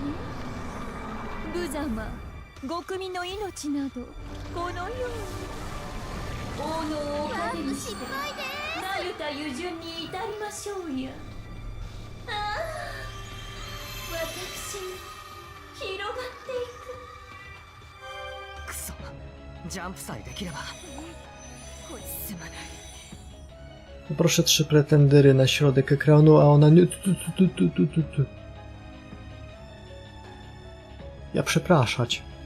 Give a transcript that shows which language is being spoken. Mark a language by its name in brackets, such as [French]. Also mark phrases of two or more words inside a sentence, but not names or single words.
[Japanese] 無様、極民の命などこのように王のおかげにしてなゆた湯順に至りましょうや。ああ、私に広がっていく。くそ、ジャンプさえできれば。すまない。 [Polish] Poproszę 3 pretendery na środek ekranu, a ona nie... Ja przepraszać.